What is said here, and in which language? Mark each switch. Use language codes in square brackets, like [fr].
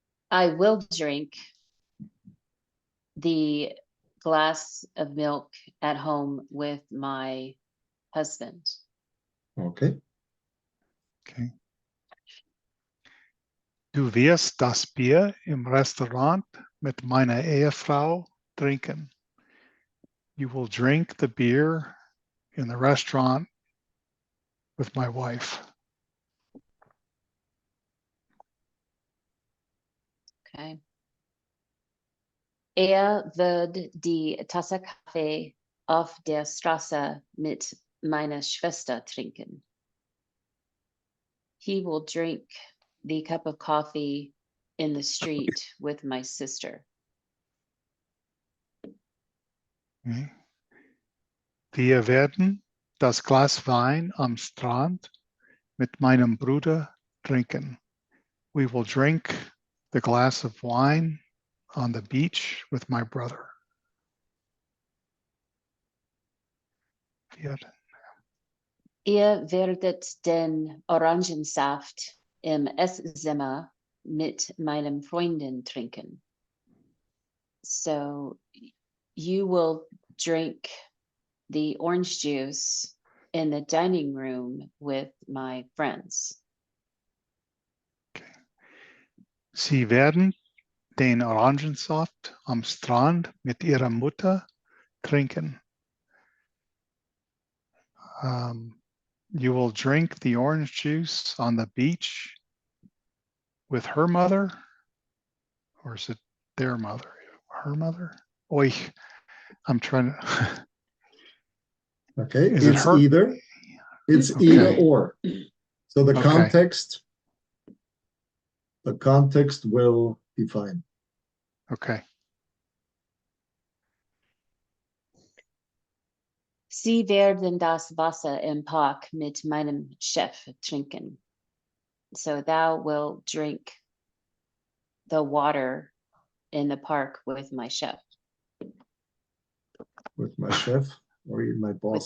[en] I will drink the glass of milk at home with my husband. Okay. Okay. [de] Du wirst das Bier im Restaurant mit meiner Ehefrau trinken. [en] You will drink the beer in the restaurant with my wife. Okay. [de] Wird die Tasse Kaffee auf der Straße mit meiner Schwester trinken. [en] He will drink the cup of coffee in the street with my sister. Okay. [de] Wir werden das Glas Wein am Strand mit meinem Bruder trinken. [en] We will drink the glass of wine on the beach with my brother. [de] Ihr werdet den Orangensaft im Esszimmer mit meinem Freundin trinken. [en] So you will drink the orange juice in the dining room with my friends. [de] Sie werden den Orangensaft am Strand mit ihrer Mutter trinken. [en] You will drink the orange juice on the beach with her mother, or is it their mother? Her mother? Oy, I'm trying to. Okay, Is it it's her? either. It's Okay. either or. So the Okay. context will define. Okay. [de] Sie werden das Wasser im Park mit meinem Chef trinken. [en] So thou will drink the water in the park with my chef. With my chef or even my boss?